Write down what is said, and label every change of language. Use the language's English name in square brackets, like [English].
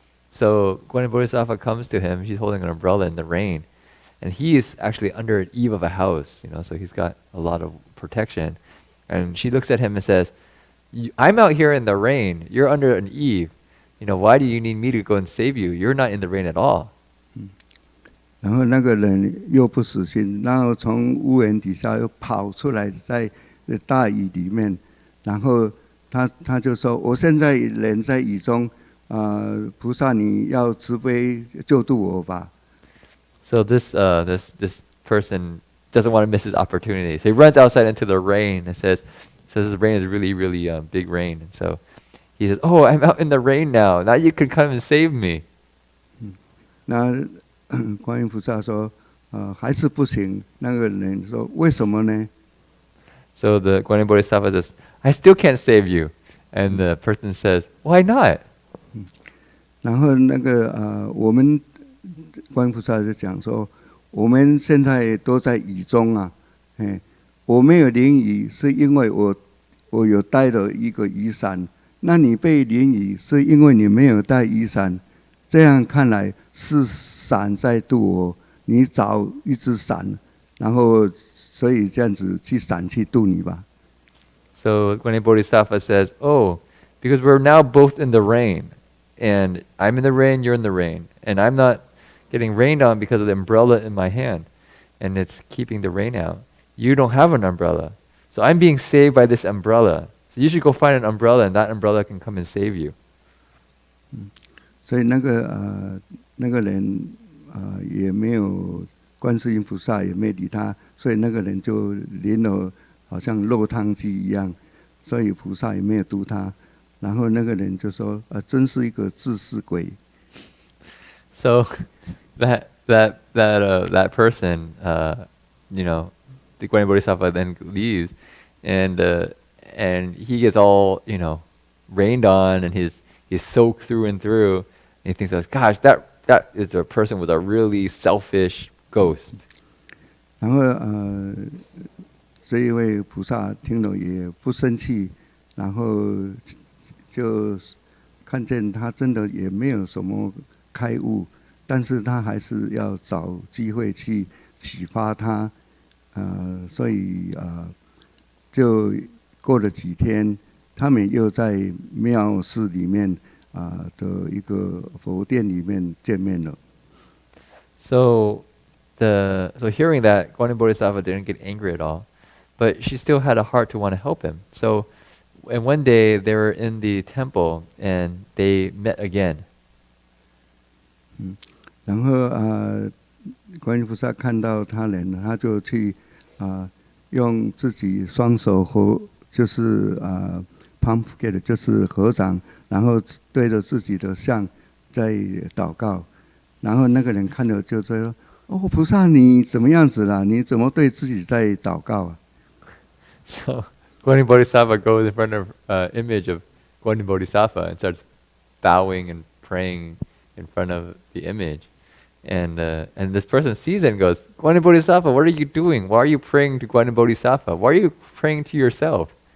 [English] So Guanyin Bodhisattva comes to him. She's holding an umbrella in the rain. And he's actually under an eave of a house, so he's got a lot of protection. And she looks at him and says, I'm out here in the rain. You're under an eave. Why do you need me to go and save you? You're not in the rain at all. [Chinese] 然后那个人又不死心，然后从屋檐底下又跑出来，在大雨里面，然后他就说：“我现在人在雨中，菩萨你要慈悲救度我吧。 [English] So this person doesn't want to miss his opportunity. So he runs outside into the rain and says this rain is really, really big rain. And so he says, "Oh, I'm out in the rain now. Now you can come and save me." [Chinese] 那观音菩萨说，还是不行。那个人说，为什么呢？ [English] So the Guanyin Bodhisattva says, "I still can't save you." And the person says, "Why not?" [Chinese] 然后那个我们观音菩萨就讲说，我们现在都在雨中啊，我没有淋雨，是因为我有带了一个雨伞。那你被淋雨，是因为你没有带雨伞。这样看来是伞在渡我，你找一只伞，然后所以这样子去伞去渡你吧。 [English] So Guanyin Bodhisattva says, "Oh, because we're now both in the rain, and I'm in the rain, you're in the rain, and I'm not getting rained on because of the umbrella in my hand, and it's keeping the rain out. You don't have an umbrella, so I'm being saved by this umbrella. So you should go find an umbrella, and that umbrella can come and save you." [Chinese] 所以那个人也没有观世音菩萨也没理他，所以那个人就淋了好像落汤鸡一样，所以菩萨也没有渡他。然后那个人就说：“真是一个自私鬼。” [English] So that person, the Guanyin Bodhisattva then leaves, and he gets all rained on, and he's soaked through and through. And he thinks, "Gosh, that is the person was a really selfish ghost." [Chinese] 然后这一位菩萨听了也不生气，然后就看见他真的也没有什么开悟，但是他还是要找机会去启发他，所以就过了几天，他们又在庙寺里面的一个佛殿里面见面了。 [English] So hearing that, Guanyin Bodhisattva didn't get angry at all, but she still had a heart to want to help him. And one day they were in the temple and they met again. [Chinese] 然后观音菩萨看到他人，他就去用自己双手就是 palm together，就是合掌，然后对着自己的像在祷告。然后那个人看了就说：“哦，菩萨你怎么样子了？你怎么对自己在祷告啊？” [English] So Guanyin Bodhisattva goes in front of image of Guanyin Bodhisattva and starts bowing and praying in front of the image. And this person sees it and goes, "Guanyin Bodhisattva, what are you doing? Why are you praying to Guanyin Bodhisattva? Why are you praying to yourself?"